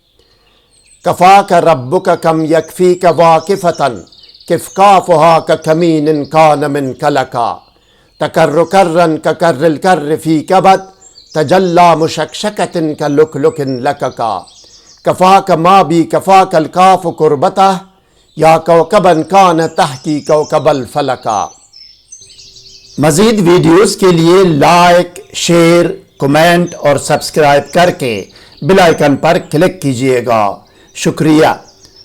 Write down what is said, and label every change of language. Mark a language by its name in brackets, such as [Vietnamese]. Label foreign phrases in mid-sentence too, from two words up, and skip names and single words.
[Arabic] کفاک ربک کم یکفیک واقفتن کفکافہا ککمین کان من کلکا تکر کرن ککر الکر فی کبت تجلی مشکشکت کلکلک لککا کفاک ما بی کفاک الکاف قربتہ یا کوکبا کان تحکی کوکب الفلکا۔ [Urdu] مزید ویڈیوز کے لیے لائک، شیئر، کمنٹ اور سبسکرائب کر کے بیل آئیکن پر کلک کیجئے گا۔ شکریہ۔